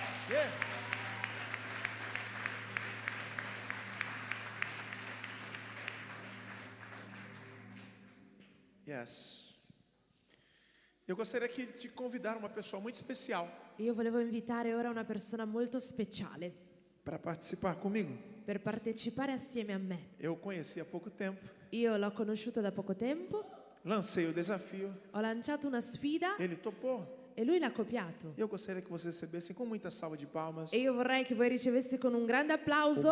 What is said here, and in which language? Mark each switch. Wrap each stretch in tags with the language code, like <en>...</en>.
<pt>Yeah. Yes. Eu gostaria aqui de convidar uma pessoa muito especial</pt> <it>Io volevo invitare ora una persona molto speciale</it> <pt>para participar comigo.</pt> <it>per partecipare assieme a me.</it> <pt>Eu o conheci há pouco tempo,</pt> <it>Io l'ho conosciuto da poco tempo,</it> <pt>lancei o desafio,</pt> <it>ho lanciato una sfida</it> <pt>ele topou.</pt> <it>e lui l'ha copiato.</it> <pt>Eu gostaria que vocês recebessem com muita salva de palmas</pt> <it>E io vorrei che voi riceveste con un grande applauso</it>